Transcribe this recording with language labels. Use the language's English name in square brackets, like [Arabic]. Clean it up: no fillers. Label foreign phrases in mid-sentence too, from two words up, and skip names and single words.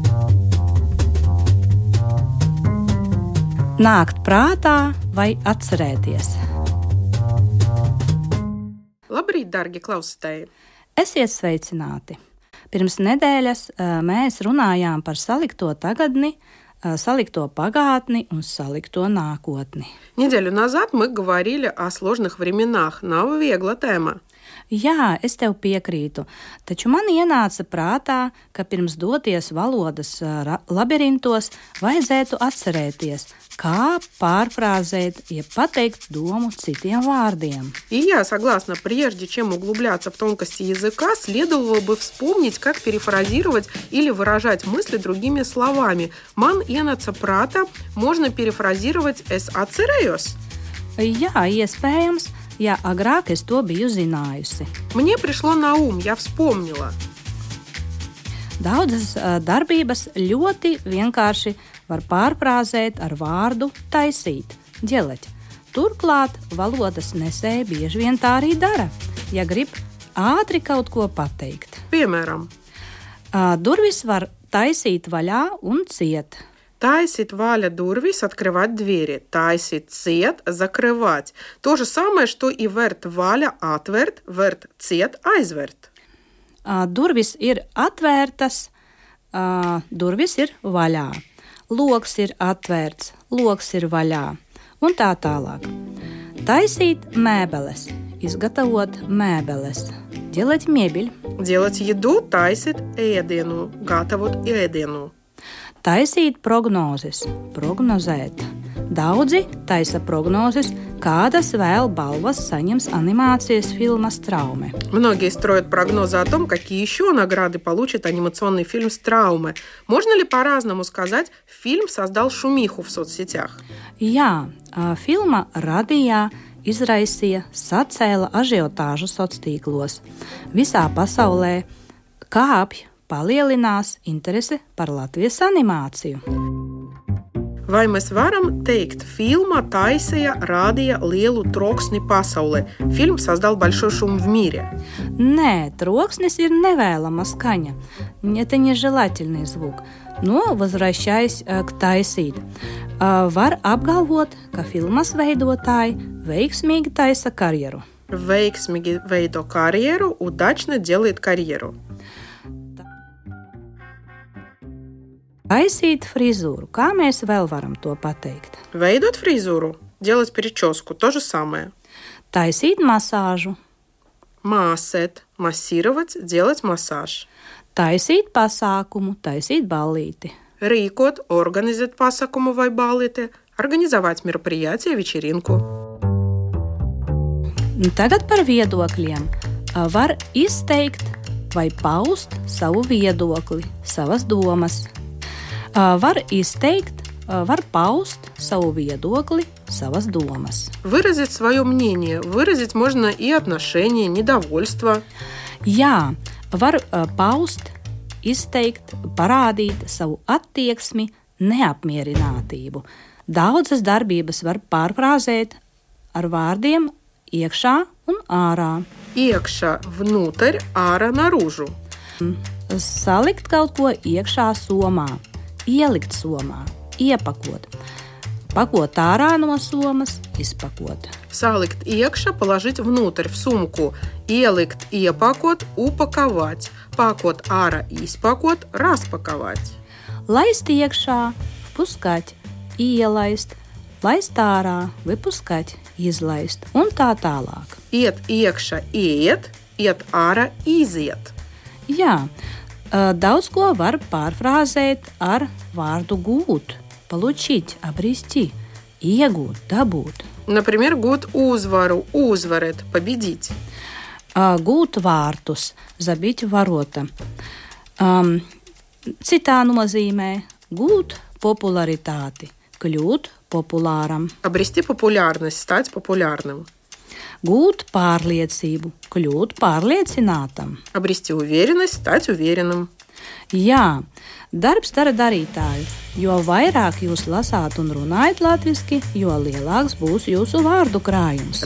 [Latvian] Nākt prātā vai atcerēties? Labrīt, dargi klausītāji! Esiet sveicināti! Pirms nedēļas mēs runājām par salikto tagadni, salikto pagātni un salikto nākotni. [Russian] Неделю назад мы говорили о сложных временах. [Latvian] Nav viegla tēma. Jā, es tev piekrītu, taču man ienāca prātā, ka pirms doties valodas labirintos vajadzētu atcerēties, kā pārfrāzēt, ja pateikt domu citiem вардiem. [Russian] И я согласна, прежде чем углубляться в тонкости языка, следовало бы вспомнить, как перефразировать или выражать мысли другими словами. [Latvian] Man ienāca prātā, [Russian] можно перефразировать [Latvian] es atcerējos. Jā, iespējams, ja agrāk es to biju zinājusi. [Russian] Мне пришло на ум, я вспомнила. [Latvian] Daudzas darbības ļoti vienkārši var pārfrāzēt ar vārdu taisīt, ģeleķi. Turklāt valodas nesēji bieži vien tā arī dara, ja grib ātri kaut ko pateikt. Piemēram, durvis var taisīt vaļā un ciet. Taisīt vaļā durvis, [Russian] открывать двери. [Latvian] Taisīt ciet, [Russian] закрывать. То же самое, что и [Latvian] vērt vaļā, atvērt, vērt ciet, aizvērt. Durvis ir atvērtas, durvis ir vaļā. Loks ir atvērts, loks ir vaļā. Un tā tālāk. Taisīt mēbeles, izgatavot mēbeles. [Russian] Делать мебель. Делать еду, [Latvian] taisīt ēdienu, gatavot ēdienu. Taisīt prognozes, prognozēt. Daudzi taisa prognozes, kādas vēl balvas saņems анимācijas фильма «Страуме». [Russian] Многие строят прогнозы о том, какие еще награды получит анимационный фильм «Страуме». Можно ли по-разному сказать, фильм создал шумиху в соцсетях? [Latvian] Jā, filma radīja, izraisīja, sacēla ažiotāžu sociālos. Visā pasaulē kāpj, palielinās interese par Latvijas animāciju. Vai mēs varam teikt, фильма taisīja, radīja lielu troksni pasaulē? [Russian] Фильм создал большой шум в мире. [Latvian] Nē, troksnis ir nevēlama skaņa. [Russian] Это нежелательный звук. Но, возвращаясь к [Latvian] taisīt, var apgalvot, ka filmas veidotāji veiksmīgi taisa karjeru. Veiksmīgi veido karjeru, [Russian] удачно делает карьеру. [Latvian] Taisīt frizūru. Kā mēs vēl varam to pateikt? Veidot frizūru, [Russian] делать прическу, то же самое. [Latvian] Taisīt masāžu. Māsēt, [Russian] массировать, делать массаж. [Latvian] Taisīt pasākumu, taisīt ballīti. Rīkot, organizēt pasākumu vai ballīti, [Russian] организовать мероприятие, вечеринку. [Latvian] Tagad par viedokļiem. Var izteikt vai paust savu viedokli, savas domas. Var izteikt, var paust savu viedokli, savas domas. [Russian] Выразить свое мнение. Выразить можно и отношение, недовольство. [Latvian] Jā, var paust, izteikt, parādīt savu attieksmi, neapmierinātību. Daudzas darbības var pārfrāzēt ar vārdiem iekšā un ārā. Iekšā, внутрь, ārā, наружу. Salikt kaut ko iekšā somā. Ielikt somā, iepakot, pakot ārā no somas, izpakot. Саликт iekšā, [Russian] положить внутрь, в сумку. [Latvian] Ielikt, iepakot, [Russian] упаковать. [Latvian] Пакот ārā, izpakot, распаковать. Laist iekšā, впускать, ielaist, laist ārā, выпускать, izlaist un tā tālāk. Iet iekšā, iet, iet ārā, iziet. Jā. Daudz ko var pārfrāzēt ar vārdu gūt, [Russian] получить, обрести, [Latvian] iegūt, dabūt. [Russian] Например, [Latvian] гūt uzvaru, uzvarēt, победить. Gūt vārtus, [Russian] забить ворота. [Latvian] Citā nozīmē gūt popularitāti, kļūt populāram. [Russian] Обрести популярность, стать популярным. [Latvian] Gūt pārliecību, kļūt pārliecinātam. [Russian] Обрести уверенность, стать уверенным. [Latvian] Jā, darbs dara darītāju. Jo vairāk jūs lasāt un runājat latviski, jo lielāks būs jūsu vārdu krājums.